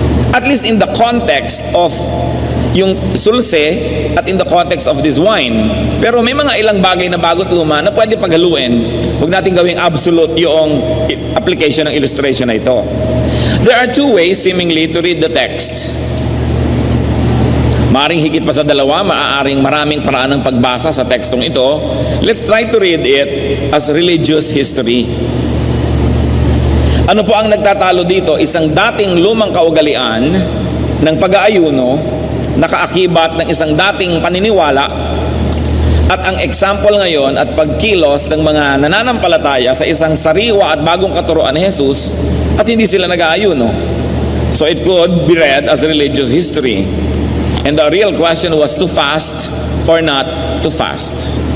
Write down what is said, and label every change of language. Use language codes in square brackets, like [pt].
[en] At least in the context of [tl] yung sulse at [en] in the context of this wine. [tl] Pero may mga ilang bagay na bago't luma na pwede paghaluin. Huwag natin gawing absolute yung application ng illustration na ito. [en] There are two ways seemingly to read the text. [tl] Maaring higit pa sa dalawa, maaaring maraming paraan ng pagbasa sa tekstong ito. [en] Let's try to read it as religious history. [tl] Ano po ang nagtatalo dito? Isang dating lumang kaugalian ng pag-aayuno, nakaakibat ng isang dating paniniwala, at ang example ngayon at pagkilos ng mga nananampalataya sa isang sariwa at bagong katuruan ni Jesus, at hindi sila nag-aayuno. [en] So it could be read as religious history. And the real question was to fast or not to fast.